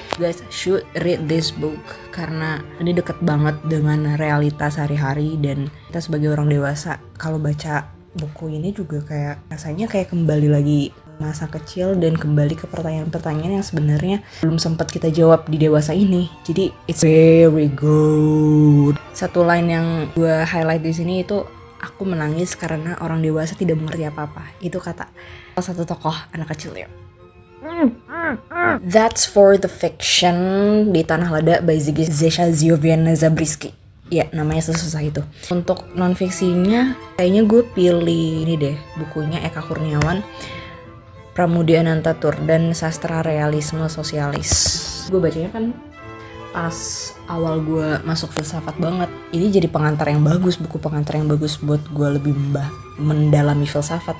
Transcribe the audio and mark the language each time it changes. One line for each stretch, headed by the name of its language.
English: Guys should read this book
Indonesian: karena ini deket banget dengan realitas sehari-hari, dan kita sebagai orang dewasa kalau baca buku ini juga kayak rasanya kayak kembali lagi masa kecil dan kembali ke pertanyaan-pertanyaan yang sebenarnya belum sempat kita jawab di dewasa ini. Jadi
English: it's very good.
Indonesian: Satu line yang gue highlight di sini itu, aku menangis karena orang dewasa tidak mengerti apa-apa. Itu kata salah satu tokoh anak kecil ya.
English: That's for the fiction di Tanah Lada by Zesha Giovanna Zabriskie.
Indonesian: Ya, namanya sesusah itu. Untuk non-fiksinya, kayaknya gue pilih ini deh, bukunya Eka Kurniawan, Pramudia Anantatur dan Sastra Realisme Sosialis. Gue bacanya kan pas awal gue masuk filsafat banget. Ini jadi pengantar yang bagus, buku pengantar yang bagus buat gue lebih mendalami filsafat.